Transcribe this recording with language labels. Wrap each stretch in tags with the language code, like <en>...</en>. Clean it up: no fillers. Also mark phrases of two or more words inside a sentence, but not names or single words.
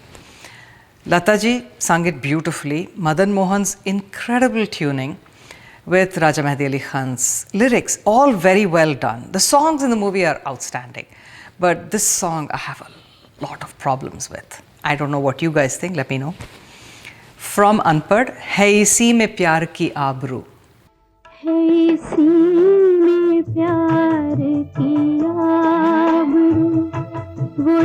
<en>Lataji sung it beautifully. Madan Mohan's incredible tuning with Raja Mehdi Ali Khan's lyrics, all very well done. The songs in the movie are outstanding, but this song I have a lot of problems with. I don't know what you guys think, let me know.</en> <hi>From Unpad, है इसी में प्यार की आबरू. है इसी में प्यार की आबरू, वो</hi>